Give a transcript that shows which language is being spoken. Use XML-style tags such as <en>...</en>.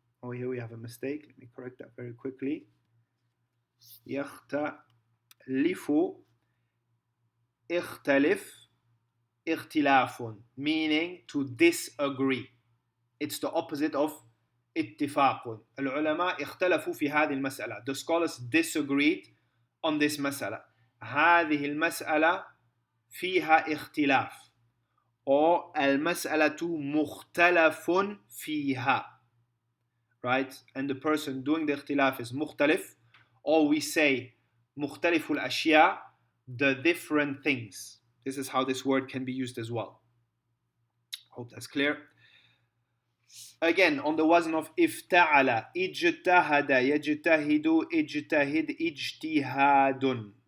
<en>Oh, here we have a mistake. Let me correct that very quickly. Yakhtalifu, ikhtalif, ikhtilafun, meaning to disagree. It's the opposite of اتفاق.</en> <ar>العلماء اختلفوا في هذه المسألة.</ar> <en>The scholars disagreed on this مسألة.</en> <ar>هذه المسألة فيها اختلاف. Or المسألة مختلف فيها.</ar> <en>Right? And the person doing the اختلاف is مختلف. Or we say</en> <ar>مختلف الأشياء,</ar> <en>the different things. This is how this word can be used as well. Hope that's clear. Again, on the wazn of ifta'ala, ijtahada, yajtahidu, ijtahid, ijtihadun.</en>